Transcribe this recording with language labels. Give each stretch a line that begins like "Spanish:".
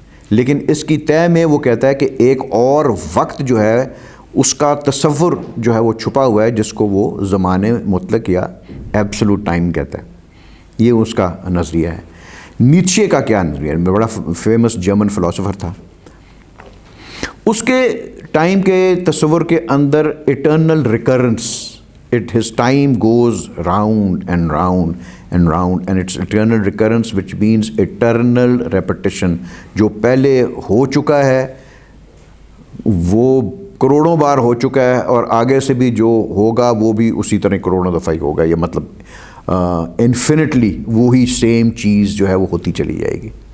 Urdu: لیکن اس کی طے میں وہ کہتا ہے کہ ایک اور وقت جو ہے اس کا تصور جو ہے وہ چھپا ہوا ہے، جس کو وہ زمان مطلق یا ایبسولوٹ ٹائم کہتا ہے. یہ اس کا نظریہ ہے. نیچے کا کیا نظریہ ہے؟ بڑا فیمس جرمن فلاسفر تھا. اس کے ٹائم کے تصور کے اندر
English: Eternal recurrence, his time goes round and round and round and it's eternal recurrence, which means eternal repetition.
Urdu: جو پہلے ہو چکا ہے وہ کروڑوں بار ہو چکا ہے، اور آگے سے بھی جو ہوگا وہ بھی اسی طرح کروڑوں دفعہ ہی ہوگا. یہ مطلب انفینٹلی وہی سیم چیز جو ہے وہ ہوتی چلی جائے گی.